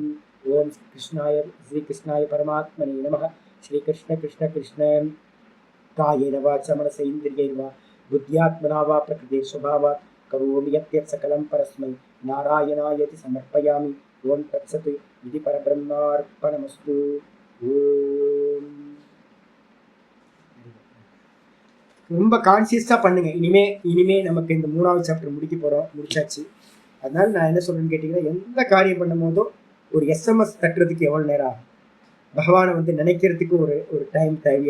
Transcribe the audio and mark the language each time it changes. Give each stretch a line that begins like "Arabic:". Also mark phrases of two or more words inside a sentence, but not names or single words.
Sanskrit: ओम कृष्णाय श्री कृष्णाय परमात्मने नमः. श्री कृष्ण कृष्ण कृष्ण कायेन वाचा मनसेन्द्रियैर्वा बुद्ध्यात्मना वा प्रकृते स्वभावात् करोमि यत् सकलं परस्मै नारायणायति समर्पयामि. ओम तत्सत् इति परब्रह्मार्पणमस्तु.
Tamil: ஓம். ரொம்ப கான்சியஸா பண்ணுங்க. இனிமே நமக்கு இந்த 3வது சாப்டர் முடிச்சாச்சு. அதனால நான் என்ன சொல்றேன்னு கேட்டீங்கன்னா, எந்த காரியம் பண்ணும் போதும் ஒரு எஸ்எம்எஸ் தட்டுறதுக்கு எவ்வளவு நேரம் ஆகும்? பகவானை வந்து நினைக்கிறதுக்கு ஒரு டைம் தேவையா?